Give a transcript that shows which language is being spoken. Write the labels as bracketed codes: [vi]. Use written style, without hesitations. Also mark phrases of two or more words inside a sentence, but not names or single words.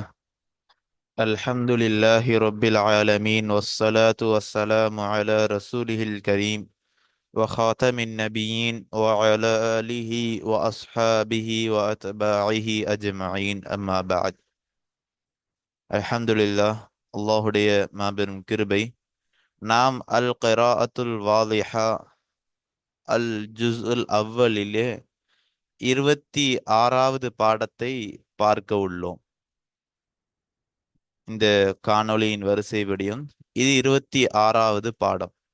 [ar] الحمد لله رب العالمين، والصلاة والسلام على رسوله الكريم وخاتم النبيين وعلى آله وأصحابه وأتباعه أجمعين، أما بعد. الحمد لله. [ta] அல்லாஹுடைய மாபெரும் கிருபை. நாம் அல் கிராஅத்துல் வாலிஹா அல் ஜுஸ்உல் அவ்வலிலே 26வது பாடத்தை பார்க்க உள்ளோம். இந்த காணொளியின் வரிசைப்படியும் இது 26வது பாடம்.